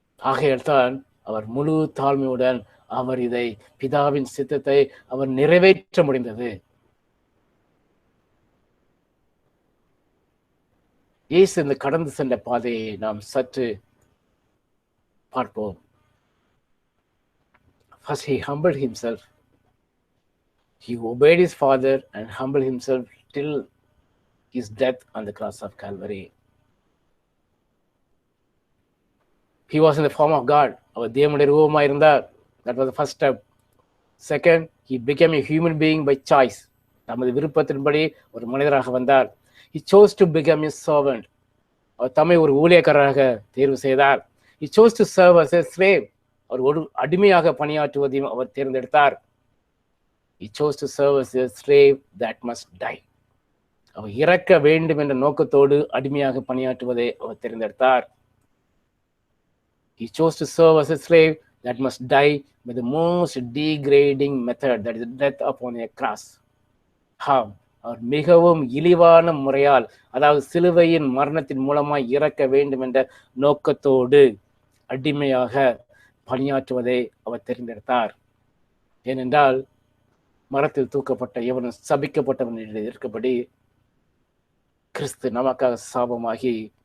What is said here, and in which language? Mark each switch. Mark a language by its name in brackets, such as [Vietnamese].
[Tamil] ஆகையால் தான் அவர் முழு தாழ்மையுடன் அவர் இதை பிதாவின் சித்தத்தை அவர் நிறைவேற்ற முடிந்தது. இயேசு இந்த கடந்து சென்ற பாதையை நாம் சற்று பார்ப்போம். [English] First he humbled himself. He obeyed his father and humbled himself till his death on the cross of Calvary. He was in the form of God. [Tamil] அவர் தேவனுடைய ரூபமாய் இருந்தார். [English] That was the first step. Second, he became a human being by choice. [Tamil] நமது விருப்பத்தின்படி ஒரு மனிதராக வந்தார். [English] He chose to become a servant. [Tamil] அவர் தம்மை ஒரு ஊழியக்காரராக தேர்வு செய்தார். [English] He chose to serve as a slave. [Tamil] அவர் ஒரு அடிமையாக பணியாற்றுவதையும் அவர் தேர்ந்தெடுத்தார். [English] He chose to serve as a slave that must die. [Tamil] அவர் இறக்க வேண்டும் என்ற நோக்கத்தோடு அடிமையாக பணியாற்றுவதை அவர் தேர்ந்தெடுத்தார். [English] He chose to serve as a slave that must die by the most degrading method, that is death upon a cross. [Tamil] அவர் மிகவும் இழிவான முறையால், அதாவது சிலுவையின் மரணத்தின் மூலமாய் இறக்க வேண்டும் என்ற நோக்கத்தோடு அடிமையாக பணியாற்றுவதை அவர் தேர்ந்தெடுத்தார். ஏனென்றால் மரத்தில் தூக்கப்பட்ட எவனும் சபிக்கப்பட்டவன் என்று இருக்கபடி கிறிஸ்து நமக்காக சாபமாகி